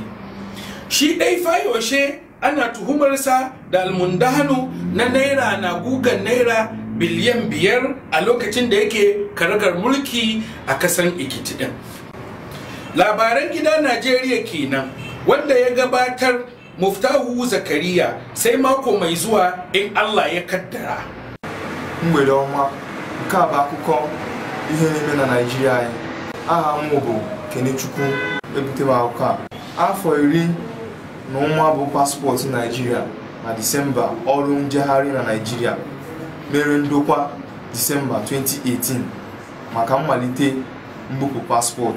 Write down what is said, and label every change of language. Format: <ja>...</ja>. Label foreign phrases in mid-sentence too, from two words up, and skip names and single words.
<ha>Shi dai Fayoshe ana tuhumarsa da almundahanu na naira na gugan naira biliyan 5 a lokacin da yake karagar mulki a kasan Ekiti din. Labaran gida Najeriya kenan wanda ya gabatar Muftahu Zakariya, sai mako mai zuwa in Allah ya kaddara.</ha> <ig>Mgbede ọma, nke a bụ akụkọ ihe na-eme na Naịjirịa anyị. Aha m bụ Kenechukwu ebutere akụkọ a. Afọ 10 na ụma bụ paspọtụ Naịjirịa na Disemba ọrụ njegharị na Naịjirịa mere ndokwa Disemba 2018 maka mmalite mbupụ paspọtụ.</ig>